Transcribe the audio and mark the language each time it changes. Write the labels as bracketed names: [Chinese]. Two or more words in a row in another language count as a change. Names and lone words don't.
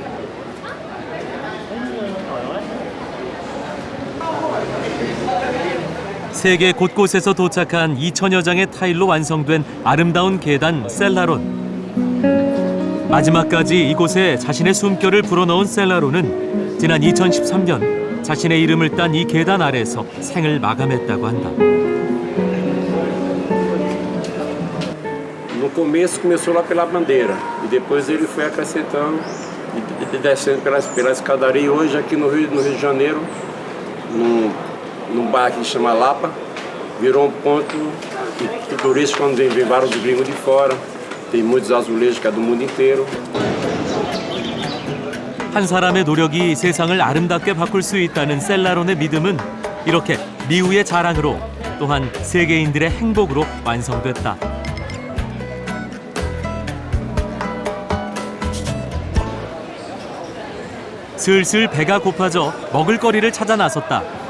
[Korean] 세계 곳곳에서 도착한 2천여 장의 타일로 완성된 아름다운 계단 셀라론. 마지막까지 이곳에 자신의 숨결을 불어넣은 셀라론은 지난 2013년 자신의 이름을 딴 이 계단 아래에서 생을 마감했다고 한다. [Portuguese] No começo começou lá pela bandeira e depois ele foi acrescentando e descendo pela escadaria. E hoje aqui no Rio de Janeiro, num bairro que chama Lapa, virou ponto turístico onde vem vários gringos de fora. Tem muitos azulejos que é do mundo inteiro. [Korean] 한 사람의 노력이 세상을 아름답게 바꿀 수 있다는 셀라론의 믿음은 이렇게 리우의 자랑으로 또한 세계인들의 행복으로 완성됐다. 슬슬 배가 고파져 먹을거리를 찾아 나섰다.